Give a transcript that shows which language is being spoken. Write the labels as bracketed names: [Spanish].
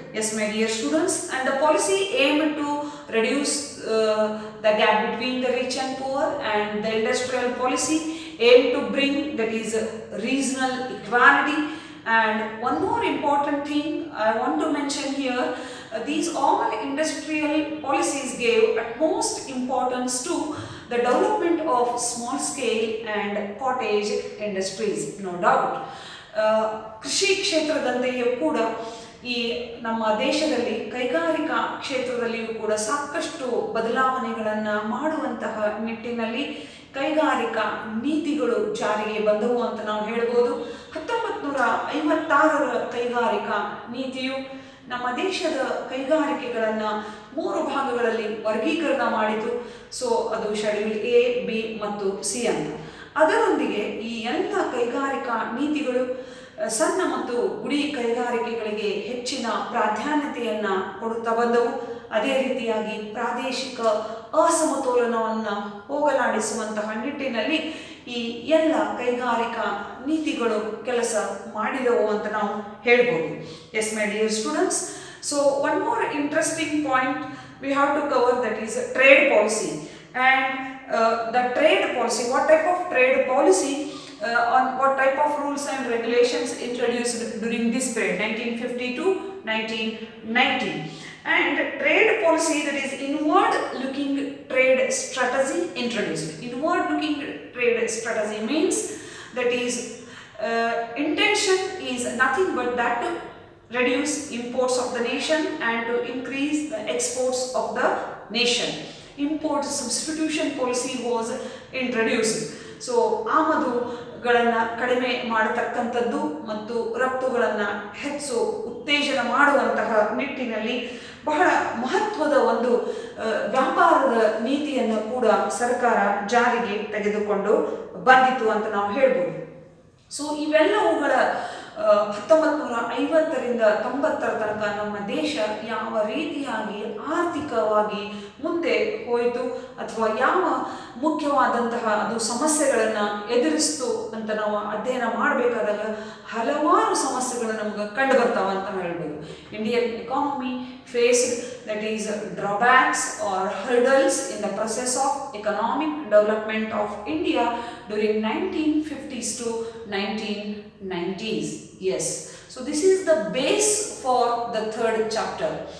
[English] Yes my dear students, and the policy aimed to reduce the gap between the rich and poor, and the industrial policy aimed to bring, that is, regional equality. And one more important thing I want to mention here, these all industrial policies gave utmost importance to the development of small scale and cottage industries. No doubt, [Kannada] ಕೃಷಿ ಕ್ಷೇತ್ರದಂತೆಯೂ ಕೂಡ ಈ ನಮ್ಮ ದೇಶದಲ್ಲಿ ಕೈಗಾರಿಕಾ ಕ್ಷೇತ್ರದಲ್ಲಿಯೂ ಕೂಡ ಸಾಕಷ್ಟು ಬದಲಾವಣೆಗಳನ್ನು ಮಾಡುವಂತಹ ನಿಟ್ಟಿನಲ್ಲಿ ಕೈಗಾರಿಕಾ ನೀತಿಗಳು ಜಾರಿಗೆ ಬಂದವು ಅಂತ ನಾವು ಹೇಳ್ಬೋದು. 1956ರ ಕೈಗಾರಿಕಾ ನೀತಿಯು ನಮ್ಮ ದೇಶದ ಕೈಗಾರಿಕೆಗಳನ್ನು 3 ಭಾಗಗಳಲ್ಲಿ ವರ್ಗೀಕರಣ ಮಾಡಿತು. ಸೊ ಅದು ಶೆಡ್ಯೂಲ್ ಎ, ಬಿ ಮತ್ತು ಸಿ ಅಂತ. ಅದರೊಂದಿಗೆ ಈ ಎಲ್ಲ ಕೈಗಾರಿಕಾ ನೀತಿಗಳು ಸಣ್ಣ ಮತ್ತು ಗುಡಿ ಕೈಗಾರಿಕೆಗಳಿಗೆ ಹೆಚ್ಚಿನ ಪ್ರಾಧಾನ್ಯತೆಯನ್ನು ಕೊಡುತ್ತಾ ಬಂದವು. ಅದೇ ರೀತಿಯಾಗಿ ಪ್ರಾದೇಶಿಕ ಅಸಮತೋಲನವನ್ನು ಹೋಗಲಾಡಿಸುವಂತಹ ನಿಟ್ಟಿನಲ್ಲಿ ಈ ಎಲ್ಲ ಕೈಗಾರಿಕಾ ನೀತಿಗಳು ಕೆಲಸ ಮಾಡಿದವು ಅಂತ ನಾವು ಹೇಳ್ಬೋದು. [English] Yes my dear students, so one more interesting point we have to cover, that is trade policy. And the trade policy, what type of trade policy, on what type of rules and regulations introduced during this period 1950 to 1990. And trade policy, that is inward looking trade strategy introduced. Inward looking trade strategy means, that is, intention is nothing but that to reduce imports of the nation and to increase the exports of the nation. Import substitution policy was introduced. [Kannada] So ಆಮದುಗಳನ್ನು ಕಡಿಮೆ ಮಾಡತಕ್ಕಂಥದ್ದು ಮತ್ತು ರಫ್ತುಗಳನ್ನು ಹೆಚ್ಚು ಉತ್ತೇಜನ ಮಾಡುವಂತಹ ನಿಟ್ಟಿನಲ್ಲಿ ಬಹಳ ಮಹತ್ವದ ಒಂದು ವ್ಯಾಪಾರದ ನೀತಿಯನ್ನು ಕೂಡ ಸರ್ಕಾರ ಜಾರಿಗೆ ತೆಗೆದುಕೊಂಡು ಬಂದಿತು ಅಂತ ನಾವು ಹೇಳ್ಬೋದು. ಸೊ ಇವೆಲ್ಲವುಗಳ 1950ರಿಂದ 90ರ ತನಕ ನಮ್ಮ ದೇಶ ಯಾವ ರೀತಿಯಾಗಿ ಆರ್ಥಿಕವಾಗಿ ಮುಂದೆ ಹೋಯಿತು ಅಥವಾ ಯಾವ ಮುಖ್ಯವಾದಂತಹ ಅದು ಸಮಸ್ಯೆಗಳನ್ನು ಎದುರಿಸ್ತು ಅಂತ ನಾವು ಅಧ್ಯಯನ ಮಾಡಬೇಕಾದಾಗ ಹಲವಾರು ಸಮಸ್ಯೆಗಳು ನಮಗೆ ಕಂಡು ಬರ್ತಾವೆ ಅಂತ ಹೇಳ್ಬೋದು. [English] Indian economy faced, that is, drawbacks or hurdles in the process of economic development of India during 1950s to 1990s. Yes, so this is the base for the third chapter.